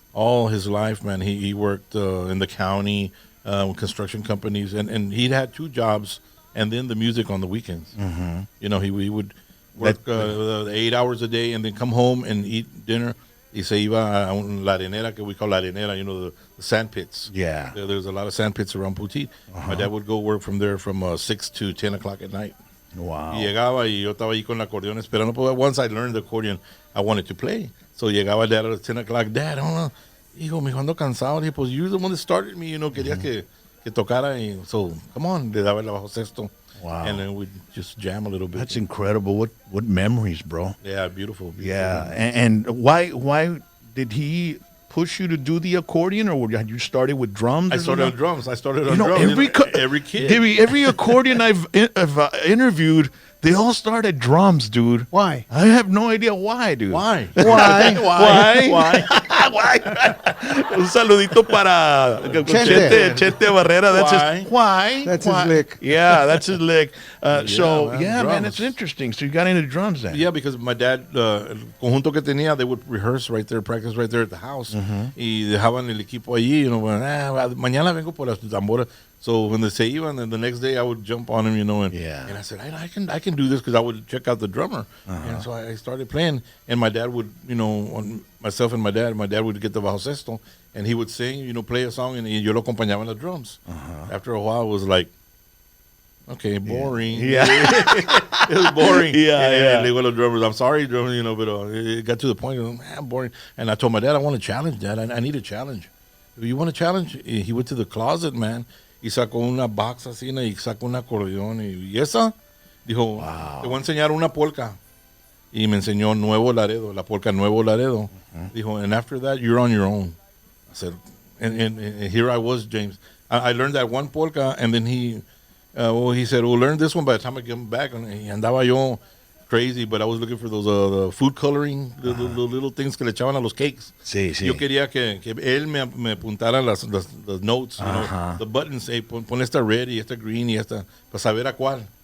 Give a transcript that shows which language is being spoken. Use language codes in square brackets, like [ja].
[en] All his life, man. He worked in the county, construction companies, and he'd had 2 jobs, and then the music on the weekends. He would work 8 hours a day, and then come home and eat dinner. [es] Y se iba a la arenera, que [en] we call [es] la arenera, [en] the sand pits. Yeah. There's a lot of sand pits around Putit. My dad would go work from there from 6 to 10 o'clock at night. Wow. [es] Y llegaba y yo estaba ahí con el acordeón esperando. [en] But once I learned the accordion, I wanted to play. So [es] llegaba [en] dad at 10 o'clock. Dad, I don't know. [es] Hijo, me ando cansado. Dije, pues [en] you're the one that started me, [es] quería que tocara. Y [en] so, come on, [es] le daba el bajo sexto. [en] Wow. And then we'd just jam a little bit. That's incredible. What memories, bro. Yeah, beautiful. Yeah. And why did he push you to do the accordion, or had you started with drums? I started on drums. Every kid. Every accordion I've interviewed, they all start at drums, dude. Why? I have no idea why, dude. Why? [es] Un saludito para Chete Barrera. [en] That's his lick. Yeah, that's his lick. Man, it's interesting. So you got into drums then? Yeah, because my dad, [es] el conjunto que tenía, [en] they would rehearse right there, practice right there at the house. [es] Y dejaban el equipo allí, mañana vengo por las tamboras. [en] So when they say even, and the next day I would jump on him, and I said, I can do this, because I would check out the drummer. And so I started playing, and my dad would, myself and my dad would get the bajo sexto, and he would sing, play a song, and [es] yo lo acompañaba en [en] the drums. After a while, it was like, okay, boring. Yeah. It was boring. Yeah. They were the drummers. I'm sorry, drummers, but it got to the point of, man, boring. And I told my dad, I want a challenge, Dad. I need a challenge. You want a challenge? He went to the closet, man. [es] Y sacó una box así, y sacó un acordeón. Y esa, dijo, te voy a enseñar una polka. Y me enseñó Nuevo Laredo, la polka Nuevo Laredo. [en] Dijo, and after that, you're on your own. I said, and here I was, James. I learned that one polka, and then he said, well, learn this one by the time I get back. And [es] andaba yo [en] crazy, but I was looking for those the food coloring, the little things [es] que le echaban a los [en] cakes. [es] Sí. Yo quería que él me apuntara las notes, [en] the buttons, [es] pon esta red y esta green y esta, para saber a cuál.